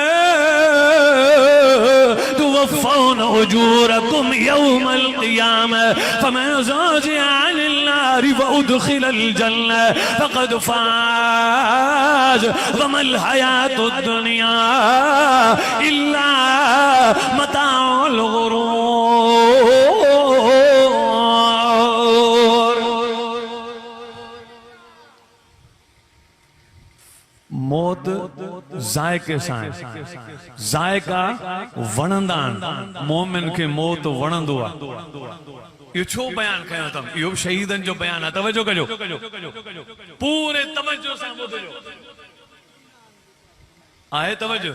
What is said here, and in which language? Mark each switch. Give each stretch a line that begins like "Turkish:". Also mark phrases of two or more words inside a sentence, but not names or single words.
Arabic: توفون أجوركم يوم القيامة فمن زحزح عن النار وأدخل الجنة فقد فاز وما الحياة الدنيا إلا متاع الغرور.
Sindhi: मौत ज़ायके सां, ज़ायका वणंदा आहिनि, मोमिन खे मौत वणंदो आहे। इहो छो बयान कयो अथमि, इहो शहीदनि जो बयान आहे। तवज्जो कजो पूरे तवज्जो सां ॿुधजो, आहे तवज्जो।